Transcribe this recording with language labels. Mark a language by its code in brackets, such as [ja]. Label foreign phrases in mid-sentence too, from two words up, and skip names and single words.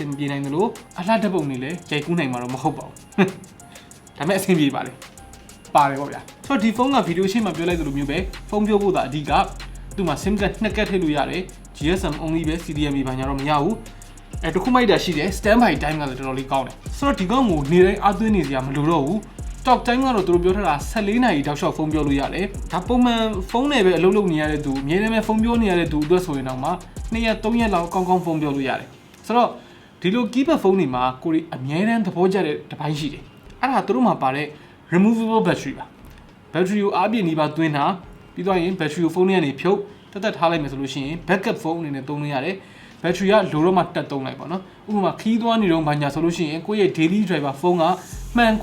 [my] င်ပြေနိုင်တယ်လို့အလှဓာတ်ပုံတွေလည်းရိုက်ကူးနိုင်မှာတော့မဟုတ်ပါဘူးဒါပေမဲ့အဆင်ပြေပါလေပါတယ်ပေါ့ဗျာဆိုတော့ဒီဖုန်းကဗီဒီယိုရှင်းမှာပြောလိုက်သလိုမျိုးပဲဖုန်းပြောဖို့သာအဓိကသူ့မှာ SIM ကတ်နှစ်ကတ်ထည့်လို့ရတယ် [en] GSM only [my] ပဲ CDMA ဘာညာတော့မရဘူးတခုမိုက်တာရှိတယ် [en] standby time [my] ကလည်းတော်တော်လေးကောင်းတယ်ဆိုတော့ဒီကောင်ကိုနေတိုင်းအားသွင်းနေစရာမလိုတော့ဘူး [en] talk time [my] ကတော့သူတို့ပြောထားတာ14နာရီတောက်လျှောက်ဖုန်းပြောလို့ရတယ်ဒါပုံမှန်ဖုန်းနဲ့ပဲအလုပ်လုပ်နေရတဲ့သူအများနဲ့ပဲဖုန်းပြောနေရတဲ့သူအတွက်ဆိုရင်တော့မှ 2ရက်3ရက်လောက်ကောင်းကောင်းဖုန်းပြောလို့ရတယ်ဆိုတော့ဒီလို keypad ဖုန်းတွေမှာကိုရီအများနဲ့သဘောကျတဲ့တစ်ပိုင်းရှိတယ်အဲ့ဒါသူတို့မှာပါတဲ့ [en] removable battery [my] ပါ battery ကိုအားပြည့်နေပါသွင်းတာပြီးတော့ရင် battery ကိုဖုန်းထဲကနေဖြုတ်တက်ထားလိုက်မယ်ဆိုလို့ရှိရင် backup ဖုန်းအနေနဲ့သုံးလို့ရတယ် battery ကလိုတော့မှတက်သုံးလိုက်ပါနော်ဥပမာခီးသွားနေတော့ဘာညာဆိုလို့ရှိရင်ကိုယ့်ရဲ့ [en] daily driver [my] ဖုန်းကမှန်